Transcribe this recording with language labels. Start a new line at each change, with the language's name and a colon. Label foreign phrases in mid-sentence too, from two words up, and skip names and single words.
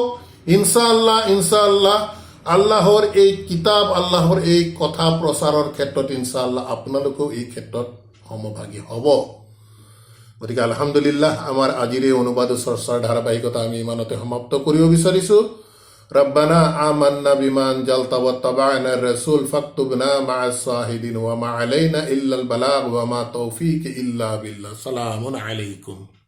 Assamese: ইনশাআল্লাহ আল্লাহৰ এই কিতাপ, আল্লাহৰ এই কথা প্ৰচাৰৰ ক্ষেত্ৰত ইনশাআল্লাহ আপোনালোকেও এই ক্ষেত্ৰত সমভাগী হ'ব। গতিকে আলহামদুলিল্লাহ, আমাৰ আজিৰ এই অনুবাদ চৰ্চাৰ ধাৰাবাহিকতা আমি ইমানতে সমাপ্ত কৰিব বিচাৰিছোঁ।
Arabic: ربنا آمنا بما أنزلت واتبعنا الرسول فاكتبنا مع الشاهدين وما علينا إلا البلاغ وما توفيق إلا بالله. سلام عليكم.